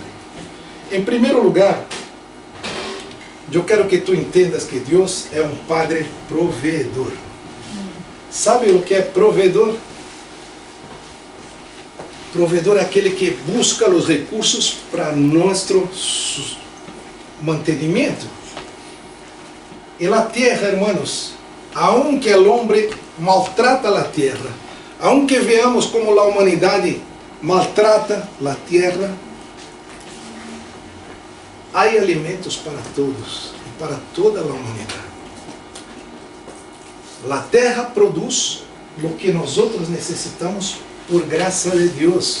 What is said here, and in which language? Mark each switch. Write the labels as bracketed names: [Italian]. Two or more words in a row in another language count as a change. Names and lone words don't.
[Portuguese] Em primeiro lugar, eu quero que tu entendas que Deus é um Padre provedor. Sabe o que é provedor? Provedor é aquele que busca os recursos para nosso mantenimento. E a terra, [Spanish] hermanos, aunque [Portuguese] o homem maltrata a terra, [Spanish] aunque veamos como [Portuguese] a humanidade maltrata a terra, há alimentos para todos e para toda a humanidade. A terra produz o que nós outros necessitamos por graça de Deus.